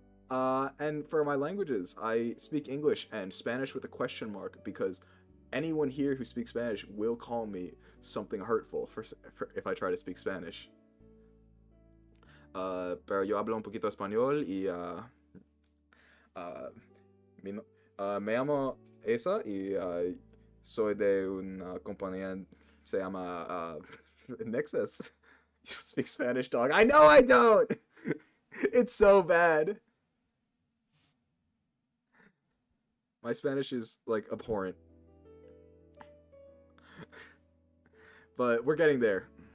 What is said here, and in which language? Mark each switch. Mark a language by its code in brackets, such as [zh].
[en] And for my languages, I speak English and Spanish with a question mark because anyone here who speaks Spanish will call me something hurtful for if I try to speak Spanish. [es] Pero yo hablo un poquito español y me llamo Asa y soy de una compañía se llama Nexus. [en] You don't speak Spanish, dog. I know I don't! It's so bad. My Spanish is, like, abhorrent. But we're getting there.